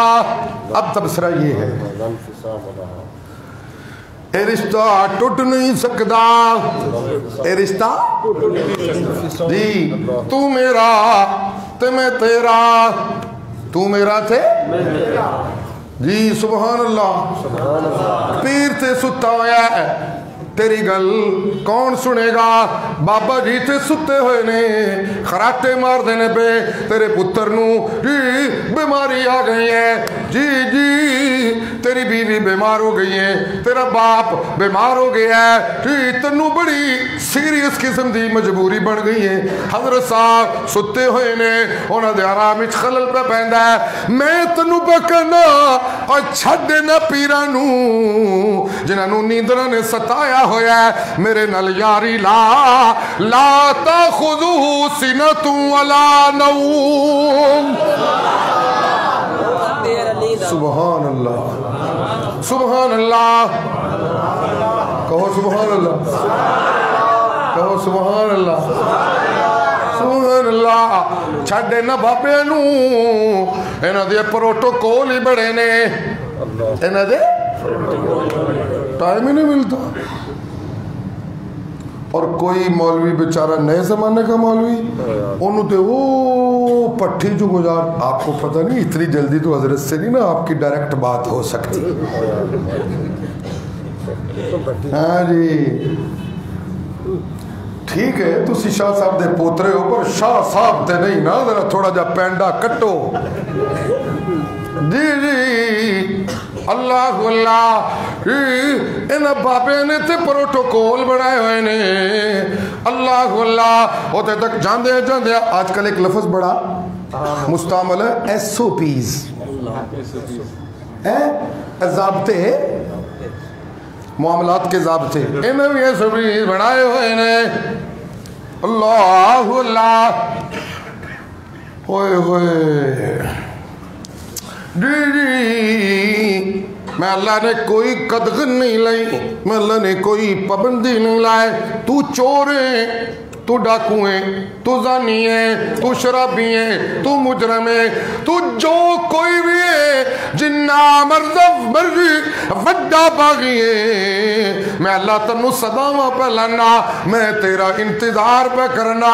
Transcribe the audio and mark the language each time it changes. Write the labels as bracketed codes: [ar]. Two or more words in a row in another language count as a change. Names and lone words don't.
[ur] اب تبصرہ یہ ہے, [pa] اے رشتہ ٹوٹ نہیں سکتا, اے رشتہ جی تو میرا تے میں تیرا, تو میرا تھے جی. [ar] سبحان اللہ. [pa] پیر تے ستا ہویا ہے, تیری گل کون سنے گا. بابا جی تے ستے ہوئے نے, خراٹے مار دینے پہ تیرے پتر نو جی بیماری آ گئی ہے, جی جی تیری بیوی بیمار ہو گئی ہے, تیرا باپ بیمار ہو گیا ہے, جی تنو بڑی سیریس قسم دی مجبوری بن گئی ہے. حضرت صاحب ستے ہوئے نے, انہاں دے آرام وچ خلل پہ پیندا ہے. میں تنو پہ کہنا اور چھڈ دینا پیراں نو, جنہوں نے نیندرا نے ستایا ہویا ہے میرے نل یاری لا [ar] لا تأخذه سنة ولا نوم. سبحان الله سبحان الله، کہو سبحان الله، کہو سبحان الله سبحان الله. [pa] چھاڑے نا بابے نو، انہاں دے پروٹوکول ہی بڑے نے، انہاں دے ٹائم ہی نہیں ملتا. [ur] اور کوئی مولوی بیچارہ نئے زمانے کا مولوی، انہوں نے تو وہ پٹی جو گزار، آپ کو پتہ نہیں اتنی جلدی تو حضرت سے نہیں نا آپ کی ڈائریکٹ بات ہو سکتی. ہاں جی ٹھیک ہے, [pa] تسی شاہ صاحب دے پوترے ہو، پر شاہ صاحب تے نہیں نا، ذرا تھوڑا جا پینڈا کٹو. جی جی [ar] الله الله, [pa] انہاں بابے نے تے پروٹوکول بنائے ہوئے نے. [ar] الله الله, [pa] ہوتے تک جاندے جاندے [ur] آج کل ایک لفظ بڑا مستعمل ہے، SOPs، ضابطے، معاملات کے ضابطے, [pa] انہیں بھی SOPs بنائے ہوئے نے. [ar] الله الله, [pa] ہوئے ہوئے جی. میں اللہ نے کوئی قدغن نہیں لائی، میں اللہ نے کوئی پابندی نہیں لائے. تو چور ہے، تو ڈاکو ہے، تو جانی ہے، تو شرابی ہے، تو مجرم ہے، تو جو کوئی بھی ہے، جنا مرضی وڈا باغی ہے، میں اللہ تنوں صداوا پے لانا، میں تیرا انتظار پے کرنا.